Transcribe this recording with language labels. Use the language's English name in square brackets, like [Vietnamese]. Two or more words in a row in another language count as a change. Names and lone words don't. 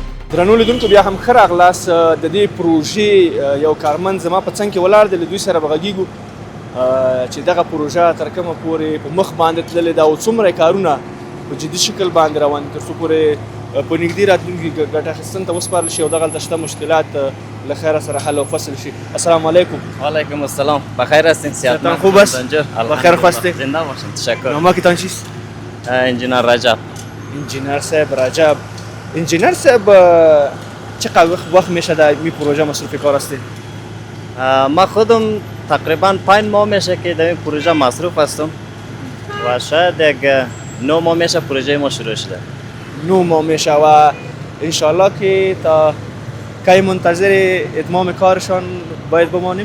[Pashto] درنو لیدونکو بیا هم ښه راغلاست. د دې پروژې یو کارمند زما په څنګ کې ولاړ دی، له دوی سره به غږیږو چې دغه پروژه تر کومه پورې په مخ باندې تللې ده او څومره کارونه په جدي شکل باندې روان دي، تر څو پورې په نږدې راتلونکي ګټه اخیستنې ته وسپارل شي او دغلته شته مشکلات له خیره سره حل او فصل شي. [Arabic] السلام علیکم. وعلیکم السلام. [Persian] بخیر هستین؟ صحتتان خوب است؟ بخیر خواسته؟ زنده باشین. تشکر. نامتان چیست؟ انجینر رجب. انجینر صاحب رجب. انجینر صاحب چقدر وقت میشه در این پروژه مصروف کار هستید؟ ما خودم تقریبا 5 ماه میشه که در این پروژه مصروف هستم و شاید یک 9 ماه میشه پروژه ما شروع شده. 9 ماه میشه و انشالله که تا کی منتظر اتمام کارشان باید بمانیم؟